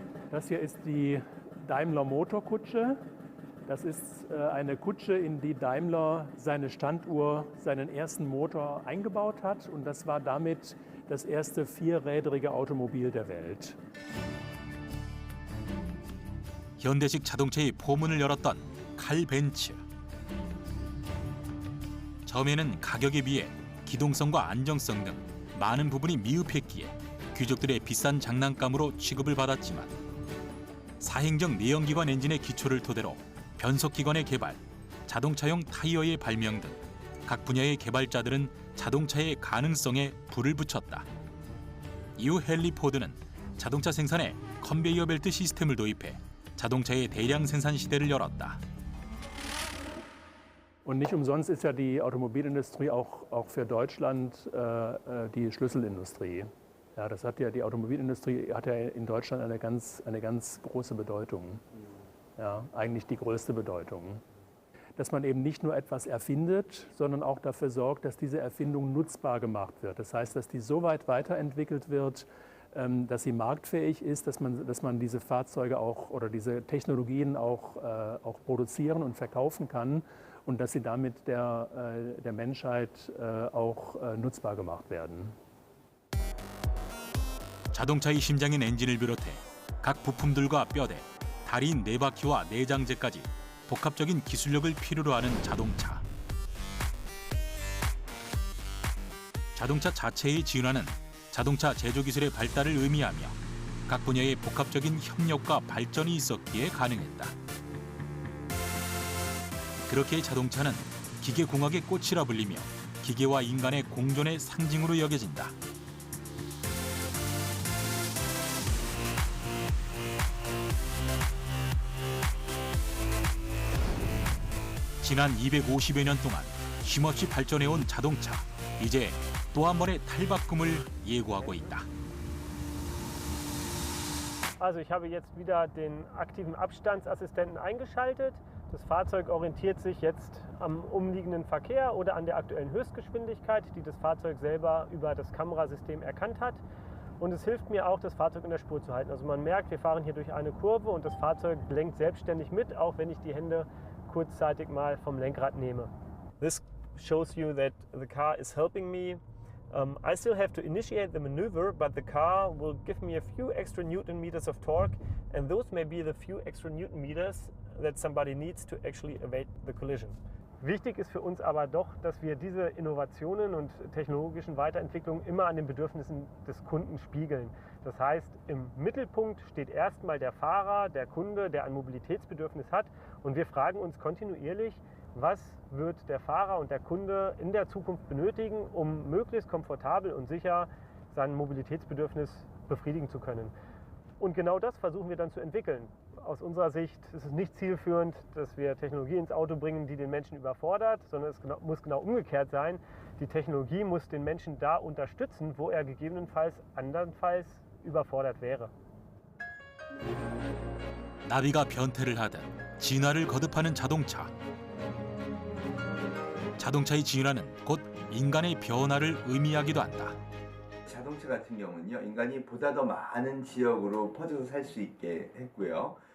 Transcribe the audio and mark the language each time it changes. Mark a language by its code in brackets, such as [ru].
[de] Das hier ist die Daimler Motorkutsche. Das ist eine Kutsche, in die Daimler seine Standuhr, seinen ersten Motor eingebaut hat. Und das war damit das erste vierrädrige Automobil der Welt. [ko] 현대식 자동차의 포문을 열었던 칼 벤츠. 처음에는 가격에 비해 기동성과 안정성 등 많은 부분이 미흡했기에 귀족들의 비싼 장난감으로 취급을 받았지만 사행정 내연기관 엔진의 기초를 토대로 변속기관의 개발, 자동차용 타이어의 발명 등 각 분야의 개발자들은 자동차의 가능성에 불을 붙였다. 이후 헨리 포드는 자동차 생산에 컨베이어 벨트 시스템을 도입해 자동차의 대량 생산 시대를 열었다. [de] Und nicht umsonst ist ja die Automobilindustrie auch für Deutschland die Schlüsselindustrie. Ja, die Automobilindustrie hat ja in Deutschland eine ganz große Bedeutung. Ja, eigentlich die größte Bedeutung. dass man eben nicht nur etwas erfindet, sondern auch dafür sorgt, dass diese Erfindung nutzbar gemacht wird. Das heißt, dass die so weit weiterentwickelt wird, dass sie marktfähig ist, dass man diese Fahrzeuge auch oder diese Technologien auch produzieren und verkaufen kann und dass sie damit der Menschheit auch nutzbar gemacht werden. [ko] 자동차의 심장인 엔진을 비롯해 각 부품들과 뼈대, 다리 4바퀴와 내장재까지 복합적인 기술력을 필요로 하는 자동차. 자동차 자체의 진화는 자동차 제조 기술의 발달을 의미하며 각 분야의 복합적인 협력과 발전이 있었기에 가능했다. 그렇게 자동차는 기계공학의 꽃이라 불리며 기계와 인간의 공존의 상징으로 여겨진다. 지난 250여 년 동안 쉼없이 발전해온 자동차. 이제 또 한 번의 탈바꿈을 예고하고 있다. [de] Also ich habe jetzt wieder den aktiven Abstandsassistenten eingeschaltet. Das Fahrzeug orientiert sich jetzt am umliegenden Verkehr oder an der aktuellen Höchstgeschwindigkeit, die das Fahrzeug selber über das Kamerasystem erkannt hat. Und es hilft mir auch, das Fahrzeug in der Spur zu halten. Also man merkt, wir fahren hier durch eine Kurve und das Fahrzeug lenkt selbstständig mit, auch wenn ich die Hände kurzzeitig mal vom Lenkrad nehme. [en] This shows you that the car is helping me. I still have to initiate the maneuver, but the car will give me a few extra Newton meters of torque, and those may be the few extra Newton meters that somebody needs to actually evade the collision. [de] Wichtig ist für uns aber doch, dass wir diese Innovationen und technologischen Weiterentwicklungen immer an den Bedürfnissen des Kunden spiegeln. Das heißt, im Mittelpunkt steht erstmal der Fahrer, der Kunde, der ein Mobilitätsbedürfnis hat, und wir fragen uns kontinuierlich, was wird der Fahrer und der Kunde in der Zukunft benötigen, um möglichst komfortabel und sicher sein Mobilitätsbedürfnis befriedigen zu können. Und genau das versuchen wir dann zu entwickeln. Aus unserer Sicht ist es nicht zielführend, dass wir Technologie ins Auto bringen, die den Menschen überfordert, sondern es muss genau umgekehrt sein. Die Technologie muss den Menschen da unterstützen, wo er gegebenenfalls andernfalls überfordert wäre. [ko] 나비가 변태를 하듯 진화를 거듭하는 자동차. 자동차의 진화는 곧 인간의 변화를 의미하기도 한다. 자동차 같은 경우는요, 인간이 보다 더 많은 지역으로 퍼져서 살 수 있게 했고요.